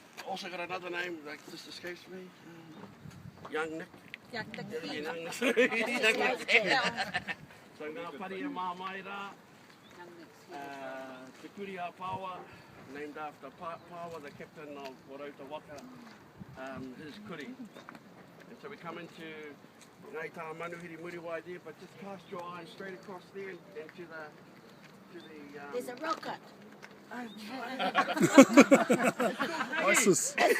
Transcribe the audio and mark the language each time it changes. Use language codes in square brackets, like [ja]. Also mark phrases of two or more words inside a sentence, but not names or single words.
[en] also got another name that just escapes me. Young Nick. Young Nick. [mi] Young Nick. So ngā paria mā mai rā. Te kuri a Pāua, [en] named after Pāua, the captain of Warauta Waka, his kuri. And so we come into Ngai Tā Manuhiri Muriwai there, but just cast your eyes straight across there and to the There's a rocket. ISIS.